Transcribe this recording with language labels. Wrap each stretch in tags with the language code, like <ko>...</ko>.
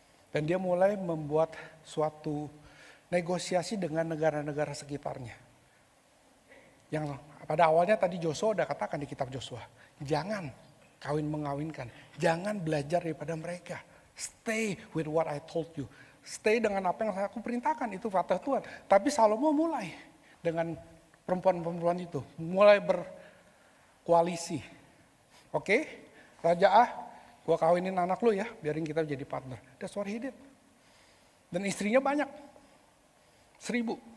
<id>Dan dia mulai membuat suatu negosiasi dengan negara-negara sekitarnya. Yang pada awalnya tadi Joshua udah katakan di kitab Joshua. Jangan kawin-mengawinkan. Jangan belajar daripada mereka.</id> <en>Stay with what I told you.</en> <id>Stay dengan apa yang aku perintahkan. Itu fatah Tuhan. Tapi Salomo mulai dengan perempuan-perempuan itu. Mulai berkoalisi. Oke, Raja A, gua kawinin anak lu ya, biarin kita jadi partner.</id> <en>That's what he did.</en> <id>Dan istrinya banyak. 1.000.</id>